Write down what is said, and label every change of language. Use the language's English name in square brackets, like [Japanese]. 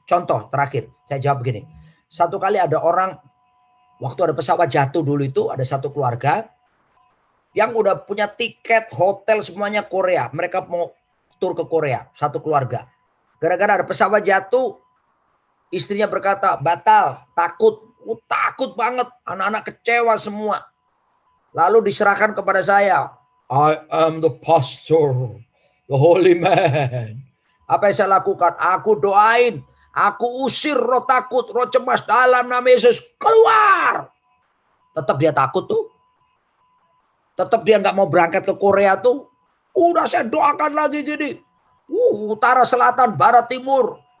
[Indonesian] Contoh terakhir, saya jawab begini. Satu kali ada orang, waktu ada pesawat jatuh dulu itu, ada satu keluarga yang udah punya tiket, hotel, semuanya Korea. Mereka mau tur ke Korea, satu keluarga. Gara-gara ada pesawat jatuh, istrinya berkata, batal, takut. Takut banget, anak-anak kecewa semua. Lalu diserahkan kepada saya. [English] I am the pastor, the holy man. [Indonesian] Apa yang saya lakukan? Aku doain, aku usir roh takut, roh cemas dalam nama Yesus, keluar. Tetap dia takut tuh. Tetap dia nggak mau berangkat ke Korea tuh. Udah saya doakan lagi gini. Utara, selatan, barat, timur.